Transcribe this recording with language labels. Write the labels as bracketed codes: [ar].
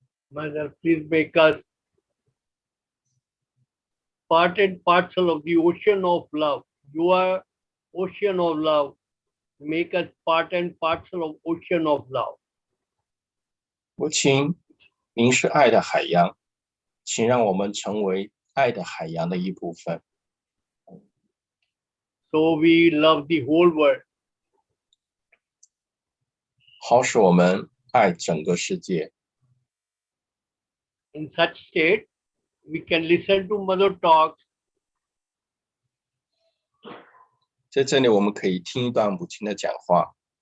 [en] Mother, please make us part and parcel of the ocean of love. You are ocean of love. Make us part and parcel of ocean of love. [zh] 母亲，您是爱的海洋，请让我们成为爱的海洋的一部分。 [en] So we love the whole world. [zh] 好使我们爱整个世界。 [en] In such state, we can listen to mother talks. [zh] 在这里，我们可以听一段母亲的讲话。